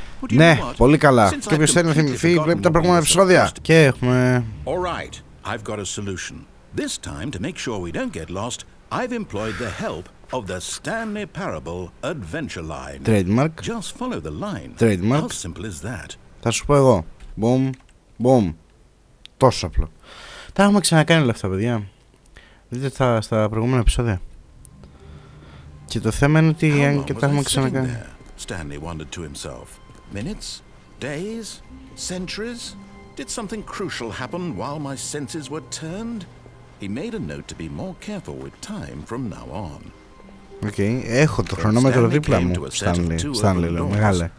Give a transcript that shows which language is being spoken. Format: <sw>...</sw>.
<el>Ναι, πολύ καλά. Και όποιος θέλει να θυμηθεί βλέπει τα προηγούμενα επεισόδια. Και έχουμε...</el> <en>I've got a solution. This time, to make sure we don't get lost, I've employed the help of the Stanley Parable Adventure Line. Trademark. Just follow the line. Trademark. How simple is that?</en> <el>Θα σου πω εγώ. Boom. Τόσο απλό. Τα έχουμε ξανακάνει όλα αυτά, παιδιά. Δείτε στα προηγούμενα επεισόδια. Και το θέμα είναι ότι αν και τα έχουμε ξανακάνει.</el> <en>Stanley wondered to himself. Minutes? Days? Centuries? Did something crucial happen while my senses were turned? He made a note to be more careful with time from now on.</en> <el>Okay, έχω το χρονόμετρο δίπλα μου, Stanley, λέω, μεγάλε.</el>